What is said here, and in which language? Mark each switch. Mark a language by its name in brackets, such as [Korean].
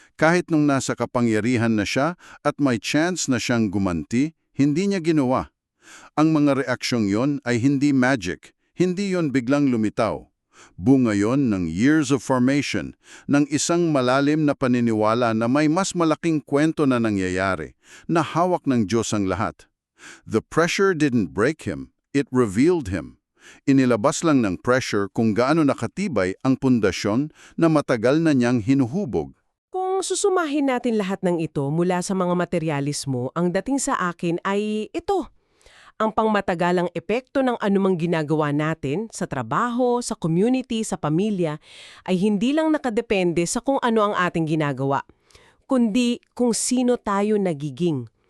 [Filipino] Kahit nung nasa kapangyarihan na siya at may chance na siyang gumanti, hindi niya ginawa. Ang mga reaksyong yon ay hindi magic, hindi yon biglang lumitaw. Bunga yon ng [English] years of formation, [Filipino] ng isang malalim na paniniwala na may mas malaking kwento na nangyayari, na hawak ng Diyos ang lahat. [English] The pressure didn't break him, it revealed him. [Filipino] Inilabas lang ng pressure kung gaano nakatibay ang pundasyon na matagal na niyang hinuhubog. Kung susumahin natin lahat ng ito mula sa mga materyalismo, ang dating sa akin ay ito. Ang pangmatagalang epekto ng anumang ginagawa natin sa trabaho, sa community, sa pamilya, ay hindi lang nakadepende sa kung ano ang ating ginagawa, kundi kung sino tayo nagiging.